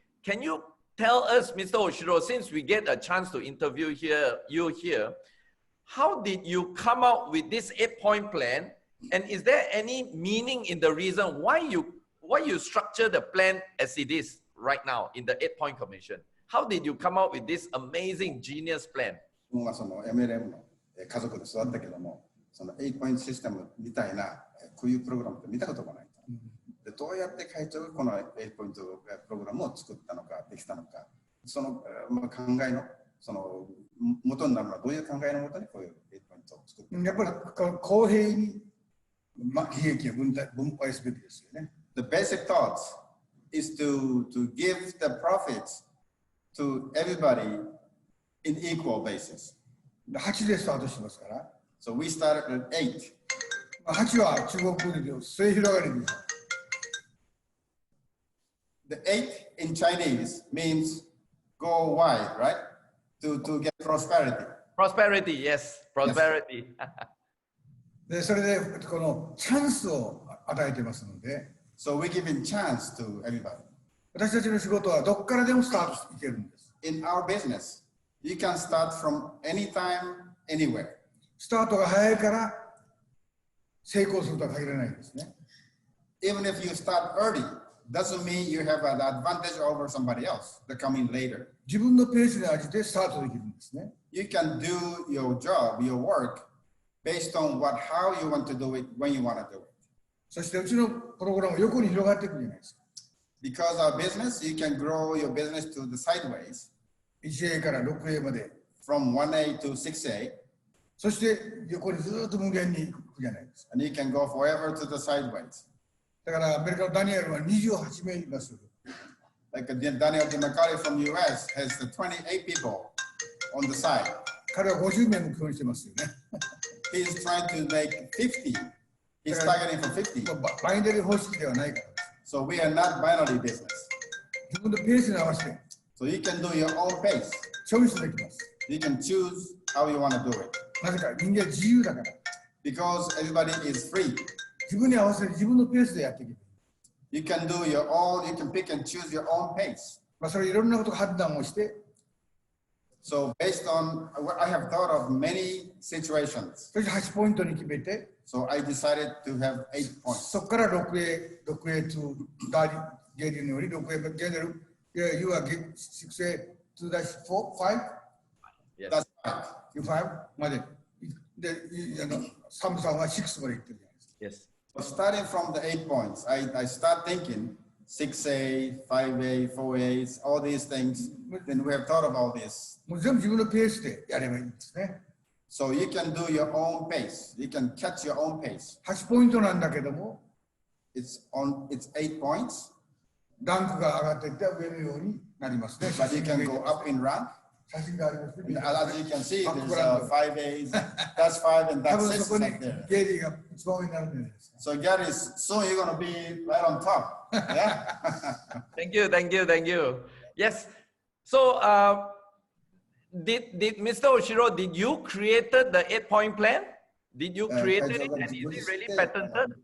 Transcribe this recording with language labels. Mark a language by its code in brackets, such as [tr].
[en] Can you tell us, Mr. Ohshiro, since we get a chance to interview you here, how did you come out with this 8-point plan? And is there any meaning in the reason why you structure the plan as it is right now in the 8-point commission? How did you come out with this amazing genius plan? [ja] その MLM の家族で育ったけども、その8ポイントシステムみたいなこういうプログラムって見たことがない。でどうやって会長がこの8ポイントプログラムを作ったのか、できたのか、その考えのその元になるのはどういう考えのもとにこういう8ポイントを作ったのか。やっぱり公平に利益を分配すべきですよね。 [en] The basic thought is to give the profits to everybody in equal basis. [ja] 8でスタートしますから。 [en] So we started at 8. [ja] 8は中国語で末広がりです。 [en] The 8 in Chinese means go wide, right? To get prosperity. Prosperity, yes, prosperity. [ja] でそれでこのチャンスを与えてますので。 [en] So we give chance to everybody. [ja] 私たちの仕事はどこからでもスタートしていけるんです。 [en] In our business, you can start from anytime, anywhere. [ja] スタートが早いから成功するとは限らないんですね。 [en] Even if you start early, doesn't mean you have an advantage over somebody else that come in later. [ja] 自分のペースに応じてスタートできるんですね。 [en] You can do your job, your work, based on how you want to do it, when you want to do it. [ja] そしてうちのプログラムは横に広がっていくじゃないですか。 [en] Because our business, you can grow your business to the sideways. [ja] 1A から 6A まで。 [en] From 1A to 6A. [ja] そして横にずっと無限に行くじゃないですか。 [en] And you can go forever to the sideways. [ja] だからアメリカのダニエルは28名います。 [en] Like Daniel DiMaccari from US has the 28 people on the side. [ja] 彼は50名目標にしてますよね。 [en] He's trying to make 50. He's targeting for 50. [ja] バイナリー方式ではないから。 [en] So we are not binary business. [ja] 自分のペースに合わせて。 [en] So you can do your own pace. [ja] チョイスできます。 [en] You can choose how you want to do it. [ja] なぜか人間は自由だから。 [en] Because everybody is free. [ja] 自分に合わせて自分のペースでやっていける。 [en] You can do your own, you can pick and choose your own pace. [ja] それいろんなこと判断をして。 [en] So based on, I have thought of many situations. [ja] そして8ポイントに決めて。 [en] So I decided to have 8 points. [ja] そこから 6A to ゲリのように 6A ゲネル、 [en] you are 6A to dash 4, 5? That's right. [ja] 5まで。で、サムさんは6まで行ってるじゃないですか。 [en] Yes. So starting from the 8 points, I start thinking 6A, 5A, 4A, all these things. Then we have thought of all this. [ja] もう全部自分のペースでやればいいんですね。 [en] So you can do your own pace. You can catch your own pace. [ja] 8ポイントなんだけども、 [en] it's 8 points. [ja] ランクが上がっていって上のようになりますね。 [en] But you can go up in rank. [ja] 写真がありますね。 [en] As you can see, there's 5A's. That's 5 and that's 6 up there. [ja] ゲリーが一番上になるんじゃないですか。 [en] So Gary, soon you're going to be right on top. Yeah. Thank you, thank you, thank you. Yes. So, did Mr. Ohshiro, did you created the 8-point plan? Did you create it and is it really patented?